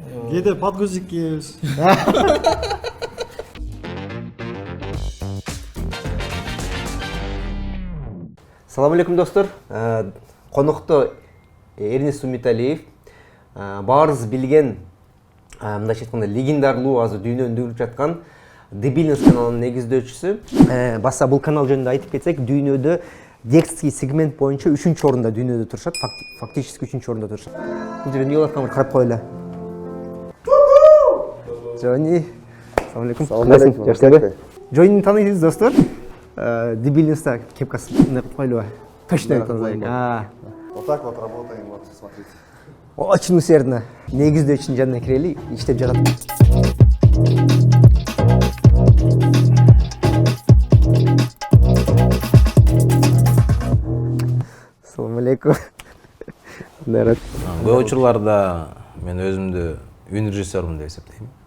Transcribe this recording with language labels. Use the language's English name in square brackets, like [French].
[Russian] Где-то подгузник [Kyrgyz] киебиз. Салам алейкум достор. Конокто Эрнест Умиталиев. Баарыбыз билген мындайча айтканда легендарлуу азыр дүйнөнү дүрүп жаткан Дебильность каналынын негиздөөчүсү. Баса бул канал жөнүндө айтып кетсек, дүйнөдө детский сегмент боюнча 3-чү орунда дүйнөдө турушат. Фактически 3-чү орунда турушат. Бул жерде эмне атканын карап коелу. Жони. Салам алейкум. Салам алейкум. Жакшыбы? Жони таныйсыз достор. Дебильностьта кепкасы кылып коелу. Точно айтыңыз. [Russian] Вот так вот работаем, вот смотрите. Очень усердно. [Kyrgyz] Негиздөөчүнүн жанына кирели, иштеп жатат. Салам алейкум. Народ. Көп учурларда мен өзүмдү үн режиссермун деп эсептейм.